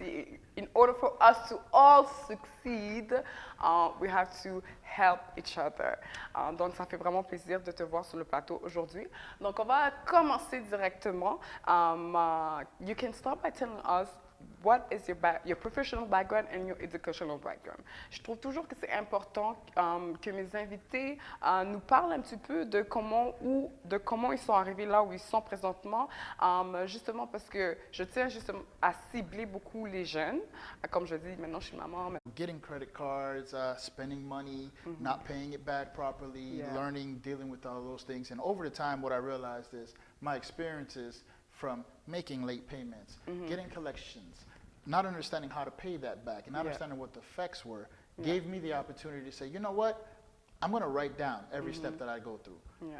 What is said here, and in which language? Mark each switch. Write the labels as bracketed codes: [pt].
[en] Et in order for us to all succeed, we have to help each other. [fr] Donc, ça fait vraiment plaisir de te voir sur le plateau aujourd'hui. Donc, on va commencer directement. [en] You can start by telling us what is your professional background and your educational background. [fr] Je trouve toujours que c'est important que mes invités nous parlent un petit peu de comment ils sont arrivés là où ils sont présentement, justement parce que je tiens justement à cibler beaucoup les jeunes. Comme je dis, maintenant je suis maman. [en] Getting credit cards, spending money, not paying it back properly, learning, dealing with all those things. And over the time, what I realized is my experiences from making late payments, getting collections, not understanding how to pay that back, and not understanding what the effects were, gave me the opportunity to say, you know what, I'm going to write down every step that I go through.